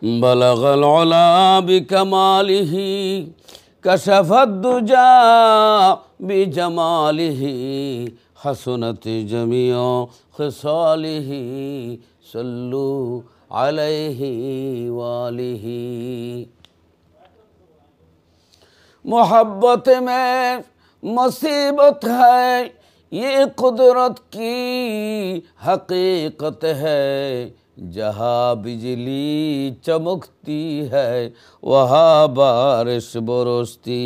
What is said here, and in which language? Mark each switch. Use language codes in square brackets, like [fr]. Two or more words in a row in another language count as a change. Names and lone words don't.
[ar] بلغ العلى بكماله كشف الدجى بجماله حسنت جميع خصاله صلوا عليه وآله. [hi] मोहब्बत में मुसीबत है, ये कुदरत की हकीकत है। जहाँ बिजली चमकती है वहाँ बारिश बरसती।